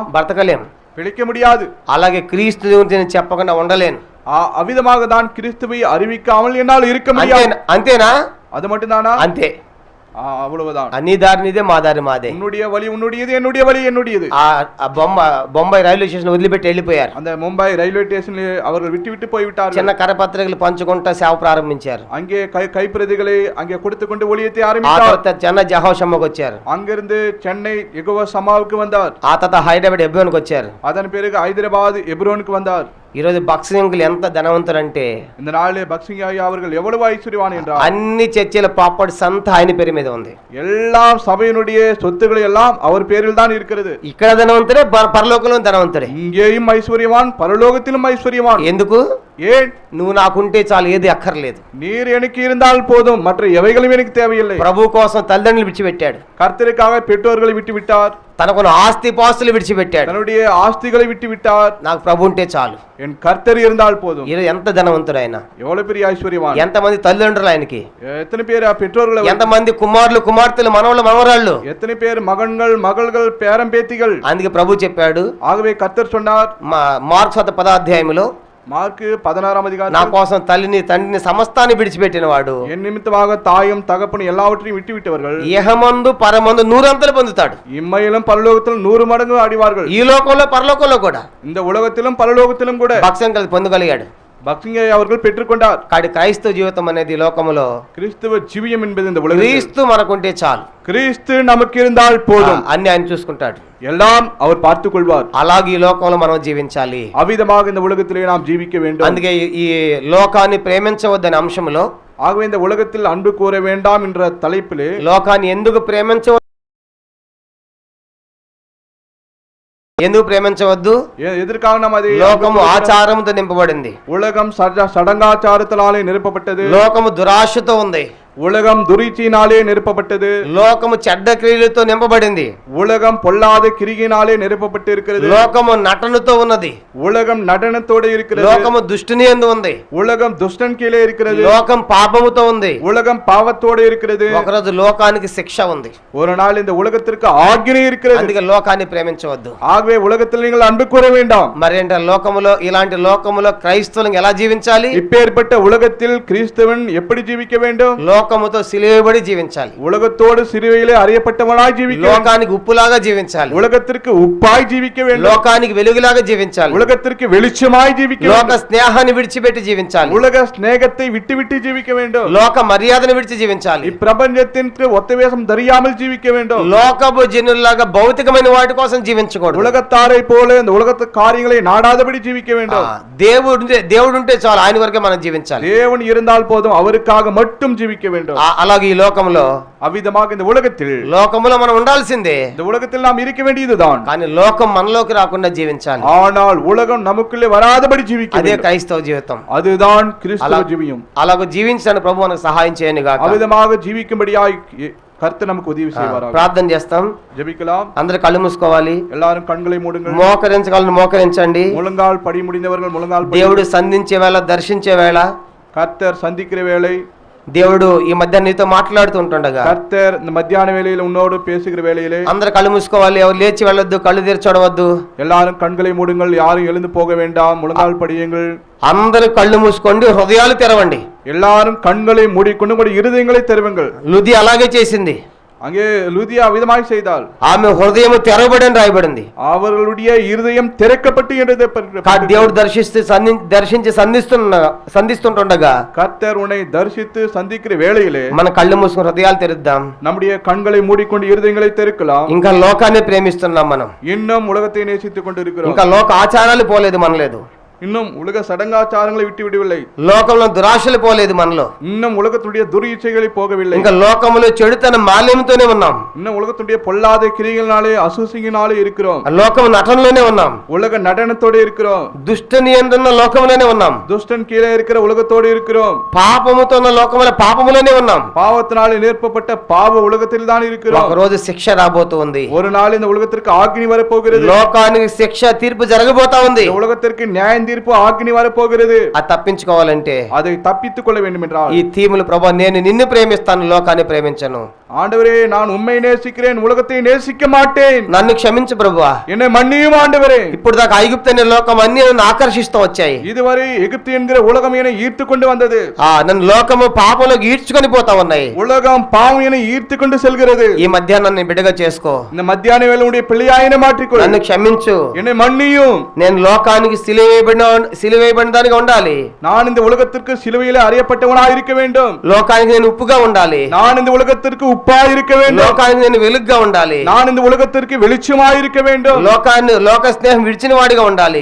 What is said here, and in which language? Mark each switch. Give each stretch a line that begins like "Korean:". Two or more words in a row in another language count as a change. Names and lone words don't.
Telugu: బ్రతకలేం.
Tamil: பிழைக்க முடியாது.
Telugu: అలాగే క్రీస్తు గురించి నేను చెప్పకుండా ఉండలేను.
Tamil: அவ்விதமாக தான் கிறிஸ்துவை அறிவிக்காமல் என்னால் இருக்க முடியாது.
Telugu: అంతేనా?
Tamil: அது மட்டும்தானா?
Telugu: అంతే.
Tamil: அவ்வளவுதான்.
Telugu: నీ దారి నీదే, మా దారి మాదే.
Tamil: உன்னுடைய வழி உன்னுடையது, என்னுடைய வழி என்னுடையது.
Telugu: బొంబాయి రైల్వే స్టేషన్ వదిలిపెట్టి వెళ్ళిపోయారు.
Tamil: அந்த மும்பை ரயில்வே ஸ்டேஷனில் அவர்கள் விட்டு போய்விட்டார்கள்.
Telugu: చిన్న కరపత్రికలు పంచుకుంటా సేవ ప్రారంభించారు.
Tamil: அங்கே கைப்பிரதிகளை அங்கே கொடுத்துக்கொண்டு ஊழியத்தை ஆரம்பித்தார்.
Telugu: చెన్నై జహోషమ్మకు వచ్చారు.
Tamil: அங்கிருந்து சென்னை யெகோவா சமாவுக்கு வந்தார்.
Telugu: ఆ తర్వాత హైదరాబాద్ ఎబ్రోన్కి వచ్చారు.
Tamil: அதன் பிறகு ஹைதராபாத் எப்ரோனுக்கு வந்தார்.
Telugu: ఈరోజు భక్సింగులు ఎంత ధనవంతులంటే
Tamil: இந்த நாளிலே பக்சிங் ஐயா அவர்கள் எவ்வளவு ஐஸ்வர்யவான் என்றார்.
Telugu: అన్ని చర్చిల ప్రాపర్టీస్ అంతా ఆయన పేరు మీద ఉంది.
Tamil: எல்லாம் சபையினுடைய சொத்துக்கள் எல்லாம் அவர் பேரில் தான் இருக்கிறது.
Telugu: ఇక్కడ ధనవంతుడే, పరలోకంలో ధనవంతుడే.
Tamil: இங்கேயும் ஐஸ்வர்யவான், பரலோகத்திலும் ஐஸ்வர்யவான்.
Telugu: ఎందుకు?
Tamil: ஏன்?
Telugu: నువ్వు నాకుంటే చాలు, ఏది అక్కర్లేదు.
Tamil: நீர் எனக்கு இருந்தால் போதும், மற்ற எவைகளும் எனக்கு தேவையில்லை.
Telugu: ప్రభు కోసం తల్లిదండ్రులు విడిచిపెట్టాడు.
Tamil: கர்த்தருக்காக பெற்றோர்களை விட்டு விட்டார்.
Telugu: తనకున్న ఆస్తి పాస్తులు విడిచిపెట్టాడు.
Tamil: தன்னுடைய ஆஸ்திகளை விட்டு விட்டார்.
Telugu: నాకు ప్రభు ఉంటే చాలు,
Tamil: என் கர்த்தர் இருந்தால் போதும்.
Telugu: ఈరోజు ఎంత ధనవంతుడు ఆయన!
Tamil: எவ்வளவு பெரிய ஐஸ்வர்யவான்!
Telugu: ఎంతమంది తల్లిదండ్రులు ఆయనకి!
Tamil: எத்தனை பேர் பெற்றோர்கள்!
Telugu: ఎంతమంది కుమారులు, కుమార్తెలు, మనవళ్ళు, మనవరాళ్ళు!
Tamil: எத்தனை பேர் மகன்கள், மகள்கள், பேரம் பேத்திகள்!
Telugu: అందుకే ప్రభు చెప్పాడు.
Tamil: ஆகவே கர்த்தர் சொன்னார்
Telugu: మార్క్స్ 10వ అధ్యాయంలో,
Tamil: మార్క్ 16వ அதிகாரம்,
Telugu: నా కోసం తల్లిని తండ్రిని సమస్తాన్ని విడిచిపెట్టిన వాడు
Tamil: என் நிமித்தமாக தாயும் தகப்பனும் எல்லாவற்றையும் விட்டுவிட்டவர்கள்
Telugu: ఇహమందు పరమందు 100 అంతలు పొందుతాడు.
Tamil: இம்மையிலும் பரலோகத்திலும் 100 மடங்கு அடைவார்கள்.
Telugu: ఈ లోకంలో పరలోకంలో కూడా,
Tamil: இந்த உலகத்திலும் பரலோகத்திலும் கூட
Telugu: భక్ష్యం కలిసి పొందగలిగాడు.
Tamil: பக்சிங்கை அவர்கள் பெற்றுக்கொண்டார்.
Telugu: కాడి క్రైస్తవ జీవితం అనేది లోకములో,
Tamil: கிறிஸ்துவ ஜீவியம் என்பது இந்த உலகத்தில்
Telugu: క్రీస్తు మనకుంటే చాలు,
Tamil: கிறிஸ்து நமக்கு இருந்தால் போதும்,
Telugu: అన్ని ఆయన చూసుకుంటాడు.
Tamil: எல்லாம் அவர் பார்த்துக் கொள்வார்.
Telugu: అలాగే ఈ లోకంలో మనం జీవించాలి.
Tamil: அவ்விதமாக இந்த உலகத்திலே நாம் ஜீவிக்க வேண்டும்.
Telugu: అందుకే ఈ లోకాన్ని ప్రేమించవద్దనే అంశంలో,
Tamil: ஆகவே இந்த உலகத்தில் அன்பு கூற வேண்டாம் என்ற தலைப்பிலே,
Telugu: లోకాన్ని ఎందుకు ప్రేమించవద్దు?
Tamil: எதற்காக நாம் அதை?
Telugu: లోకము ఆచారముతో నింపబడింది.
Tamil: உலகம் சடங்காச்சாரத்தினாலே நிரப்பப்பட்டது.
Telugu: లోకము దురాశతో ఉంది.
Tamil: உலகம் துரிச்சினாலே நிரப்பப்பட்டது.
Telugu: లోకము చెడ్డ క్రియలతో నింపబడింది.
Tamil: உலகம் பொல்லாத கிரியினாலே நிரப்பப்பட்டு இருக்கிறது.
Telugu: లోకము నటనతో ఉన్నది.
Tamil: உலகம் நடனத்தோடு இருக்கிறது.
Telugu: లోకము దుష్టుని యందు ఉంది.
Tamil: உலகம் துஷ்டன் கீழே இருக்கிறது.
Telugu: లోకం పాపముతో ఉంది.
Tamil: உலகம் பாவத்தோடு இருக்கிறது.
Telugu: ఒకరోజు లోకానికి శిక్ష ఉంది.
Tamil: ஒரு நாள் இந்த உலகத்திற்கு ஆக்கினை இருக்கிறது.
Telugu: అందుకే లోకాన్ని ప్రేమించవద్దు.
Tamil: ஆகவே உலகத்தில் நீங்கள் அன்பு கூற வேண்டாம்.
Telugu: మరేంట లోకములో, ఇలాంటి లోకములో క్రైస్తవులు ఎలా జీవించాలి?
Tamil: இப்பேற்பட்ட உலகத்தில் கிறிஸ்தவன் எப்படி ஜீவிக்க வேண்டும்?
Telugu: లోకముతో సిలువబడి జీవించాలి.
Tamil: உலகத்தோடு சிலுவையிலே அறியப்பட்டவனாய் ஜீவிக்க வேண்டும்.
Telugu: లోకానికి ఉప్పులాగా జీవించాలి.
Tamil: உலகத்திற்கு உப்பாய் ஜீவிக்க வேண்டும்.
Telugu: లోకానికి వెలుగులాగా జీవించాలి.
Tamil: உலகத்திற்கு வெளிச்சமாய் ஜீவிக்க வேண்டும்.
Telugu: లోక స్నేహాన్ని విడిచిపెట్టి జీవించాలి.
Tamil: உலக ஸ்நேகத்தை விட்டு ஜீவிக்க வேண்டும்.
Telugu: లోక మర్యాదను విడిచి జీవించాలి.
Tamil: இப்பிரபஞ்சத்திற்கு ஒத்தவேஷம் தெரியாமல் ஜீவிக்க வேண்டும்.
Telugu: లోకపు జనుల్లాగా భౌతికమైన వాటి కోసం జీవించకూడదు.
Tamil: உலகத்தாரை போல இந்த உலகத்து காரியங்களை நாடாதபடி ஜீவிக்க வேண்டும்.
Telugu: దేవుడుంటే చాలు, ఆయన వరకే మనం జీవించాలి.
Tamil: தேவன் இருந்தால் போதும், அவருக்காக மட்டும் ஜீவிக்க வேண்டும்.
Telugu: అలాగే ఈ లోకంలో,
Tamil: அவ்விதமாக இந்த உலகத்தில்,
Telugu: లోకములో మనం ఉండాల్సిందే.
Tamil: இந்த உலகத்தில் நாம் இருக்க வேண்டியதுதான்.
Telugu: కానీ లోకం మనలోకి రాకుండా జీవించాలి.
Tamil: ஆனால் உலகம் நமக்குள்ளே வராதபடி ஜீவிக்க
Telugu: అదే
Tamil: வேண்டும்.
Telugu: క్రైస్తవ జీవితం.
Tamil: அதுதான் கிறிஸ்தவ ஜீவியம்.
Telugu: అలాగ జీవించడానికి ప్రభు మనకు సహాయం చేయను గాక.
Tamil: அவ்விதமாக ஜீவிக்கும்படியாய் கர்த்தர் நமக்கு உதவி செய்வாராக.
Telugu: ప్రార్థన చేస్తాం.
Tamil: ஜெபிக்கலாம்.
Telugu: అందరూ కళ్ళు మూసుకోవాలి.
Tamil: எல்லாரும் కண்களை మూடுங்கள்.
Telugu: మోకరించగలను మోకరించండి.
Tamil: முழங்கால் படி முடிந்தவர்கள் முழங்கால் படி.
Telugu: దేవుడు సంధించే వేళ, దర్శించే వేళ,
Tamil: கர்த்தர் சந்திக்கிற வேளை,
Telugu: దేవుడు ఈ మధ్య నీతో మాట్లాడుతూ ఉంటుండగా,
Tamil: கர்த்தர் இந்த மத்தியான வேளையில உன்னோடு பேசுகிற வேளையிலே
Telugu: అందరూ కళ్ళు మూసుకోవాలి. ఎవరు లేచి వెళ్ళొద్దు, కళ్ళు తెరిచి చూడవద్దు.
Tamil: எல்லாரும் கண்களை மூடுங்கள். யாரும் எழுந்து போக வேண்டாம். முழங்கால் படியுங்கள்.
Telugu: అందరూ కళ్ళు మూసుకోండి, హృదయాలు తెరవండి.
Tamil: எல்லாரும் கண்களை மூடிக்கொண்டு உங்களுடைய இருதயங்களை திறவுங்கள்.
Telugu: లుది అలాగే చేసింది.
Tamil: அங்கே லூதியா விதமாய் செய்தாள்.
Telugu: ఆమె హృదయము తెరవబడని రాయబడింది.
Tamil: அவர்களுடைய இருதயம் திறக்கப்பட்டு என்றது
Telugu: దేవుడు దర్శించి సంధిస్తుండగా
Tamil: கர்த்தர் உன்னை தரிசித்து சந்திக்கிற வேளையிலே
Telugu: మన కళ్ళు మూసుకుని హృదయాలు తెరుద్దాం.
Tamil: நம்முடைய கண்களை மூடிக்கொண்டு இருதயங்களை திறக்கலாம்.
Telugu: ఇంకా లోకాన్ని ప్రేమిస్తున్నాం మనం.
Tamil: இன்னும் உலகத்தை நேசித்துக் கொண்டிருக்கிறோம்.
Telugu: ఇంకా లోక ఆచారాలు పోలేదు మనలేదు.
Tamil: இன்னும் உலக சடங்காச்சாரங்களை விட்டு விடவில்லை.
Telugu: లోకంలో దురాశలు పోలేదు మనలో.
Tamil: இன்னும் உலகத்துடைய துர்இச்சைகளை போகவில்லை.
Telugu: ఇంకా లోకములో చెడుతన మాలిన్యంతోనే ఉన్నాం.
Tamil: இன்னும் உலகத்துடைய பொல்லாத கிரியைகளினாலே அசூசியினாலே இருக்கிறோம்.
Telugu: లోకం నటనలోనే ఉన్నాం.
Tamil: உலக நடனத்தோட இருக்கிறோம்.
Telugu: దుష్ట నియంత్రణ లోకంలోనే ఉన్నాం.
Tamil: துஷ்டன் கீழே இருக்கிற உலகத்தோடு இருக்கிறோம்.
Telugu: పాపముతో ఉన్న లోకముల పాపములోనే ఉన్నాం.
Tamil: பாவத்தினாலே நேர்ப்பட்ட பாவ உலகத்தில் தான் இருக்கிறோம்.
Telugu: ఒక రోజు శిక్ష రాబోతుంది.
Tamil: ஒரு நாள் இந்த உலகத்திற்கு ஆக்கினி வரப்போகிறது.
Telugu: లోకానికి శిక్ష తీర్పు జరగబోతా ఉంది.
Tamil: இந்த உலகத்திற்கு நியாய தீர்ப்பு ஆக்கினி வரப்போகிறது.
Telugu: అది తప్పించుకోవాలంటే
Tamil: அதை தப்பித்துக் கொள்ள வேண்டும் என்றால்
Telugu: ఈ తీములు ప్రభు నేను నిన్ను ప్రేమిస్తాను లోకాన్ని ప్రేమించను.
Tamil: ஆண்டவரே நான் உம்மை நேசிக்கிறேன் உலகத்தை நேசிக்க மாட்டேன்.
Telugu: నన్ను క్షమించు ప్రభువా.
Tamil: என்னை மன்னியும் ஆண்டவரே.
Telugu: ఇప్పుడు దాకా ఐగుప్తు అనే లోకం అన్ని నన్ను ఆకర్షిస్తూ వచ్చాయి.
Tamil: இதுவரை எகிப்து என்கிற உலகம் என்னை ஈர்த்து கொண்டு வந்தது.
Telugu: నన్ను లోకము పాపంలోకి ఈడ్చుకొని పోతా ఉన్నాయి.
Tamil: உலகம் பாவம் என்னை ஈர்த்து கொண்டு செல்கிறது.
Telugu: ఈ మధ్యాహ్నం నన్ను బిడ్డగా చేసుకో.
Tamil: இந்த மத்தியான வேளையுடைய பிள்ளையாயின மாற்றிக்கொள்.
Telugu: నన్ను క్షమించు.
Tamil: என்னை மன்னியும்.
Telugu: నేను లోకానికి సిలువేయబడిన దానిగా ఉండాలి.
Tamil: நான் இந்த உலகத்திற்கு சிலுவையிலே அறியப்பட்டவனாய் இருக்க வேண்டும்.
Telugu: లోకానికి నేను ఉప్పుగా ఉండాలి.
Tamil: நான் இந்த உலகத்திற்கு உப்பாய் இருக்க வேண்டும்.
Telugu: లోకానికి నేను వెలుగుగా ఉండాలి.
Tamil: நான் இந்த உலகத்திற்கு வெளிச்சமாய் இருக்க வேண்டும்.
Telugu: లోక స్నేహం విడిచిన వాడిగా ఉండాలి.